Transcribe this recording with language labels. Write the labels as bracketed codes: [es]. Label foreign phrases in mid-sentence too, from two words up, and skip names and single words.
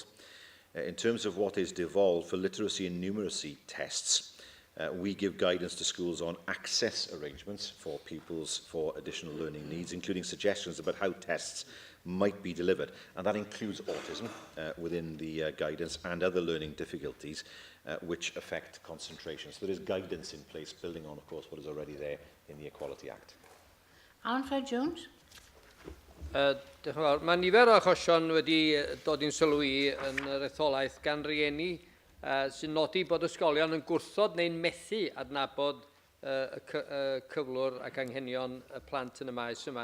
[en] In terms of what is devolved for literacy and numeracy tests, we give guidance to schools on access arrangements for pupils for additional learning needs, including suggestions about how tests might be delivered. And that includes autism within the guidance and other learning difficulties which affect concentration. So there is guidance in place, building on, of course, what is already there in the Equality Act. Alan Fred Jones. [cy] Mae nifer o achosion wedi dod i'n sylwi yn yr etholaeth gan rieni sy'n nodi bod ysgolion yn gwrthod neu'n methu adnabod y cyflwr ac anghenion y plant yn y maes yma.